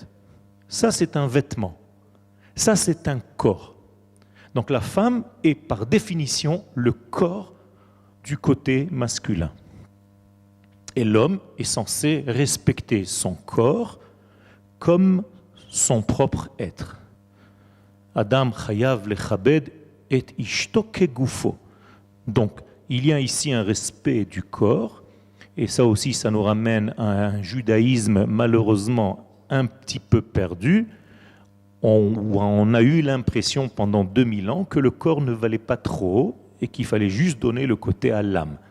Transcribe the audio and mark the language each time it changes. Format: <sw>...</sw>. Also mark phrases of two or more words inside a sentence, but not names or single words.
<fr>Ça, c'est un vêtement. Ça, c'est un corps. Donc la femme est par définition le corps du côté masculin. Et l'homme est censé respecter son corps comme son propre être.</fr> <he>אדם חייב לכבד את אשתו כגופו.</he> <fr>Donc, il y a ici un respect du corps, et ça aussi, ça nous ramène à un judaïsme malheureusement un petit peu perdu. On a eu l'impression pendant 2000 ans que le corps ne valait pas trop et qu'il fallait juste donner le côté à l'âme.</fr>